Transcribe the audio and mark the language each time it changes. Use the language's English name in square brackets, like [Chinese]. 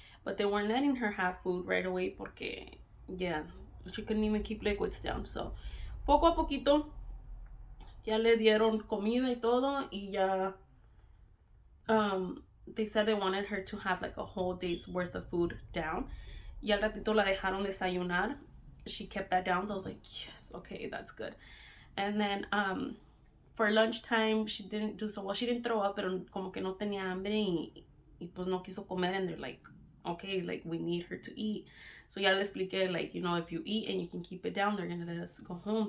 [English] But they weren't letting her have food right away [Spanish] porque, [English] yeah, she couldn't even keep liquids down. So, [Spanish] poco a poquito, ya le dieron comida y todo, y ya, [English] they said they wanted her to have like a whole day's worth of food down. [Spanish] Y al ratito la dejaron desayunar. [English] She kept that down, so I was like, yes, okay, that's good. And then, for lunchtime, she didn't do so well. She didn't throw up, [Spanish] pero como que no tenía hambre y pues no quiso comer, [English] and they're like, okay, like we need her to eat. So [Spanish] ya le expliqué, [English] like, you know, if you eat and you can keep it down, they're gonna let us go home.